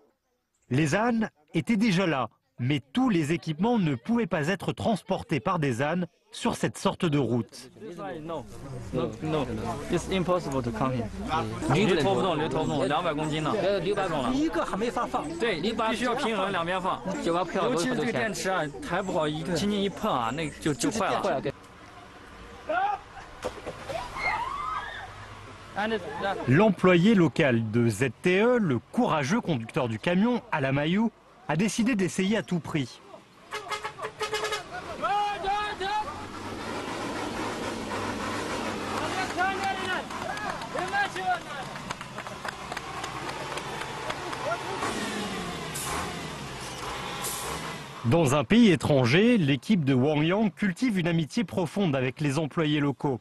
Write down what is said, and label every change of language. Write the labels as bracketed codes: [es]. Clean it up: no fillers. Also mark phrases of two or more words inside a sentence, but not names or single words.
[fr] Les ânes étaient déjà là, mais tous les équipements ne pouvaient pas être transportés par des ânes sur cette sorte de route. [en] No, it's impossible to come here. [zh] 驴拖不动，200公斤呢，600公了。一个还没法放。对，你必须要平衡两边放，就把票。尤其是这个电池啊，抬不好，轻轻一碰啊，那就坏了。 [fr] L'employé local de ZTE, le courageux conducteur du camion, Alamayou, a décidé d'essayer à tout prix. Dans un pays étranger, l'équipe de Wang Yang cultive une amitié profonde avec les employés locaux.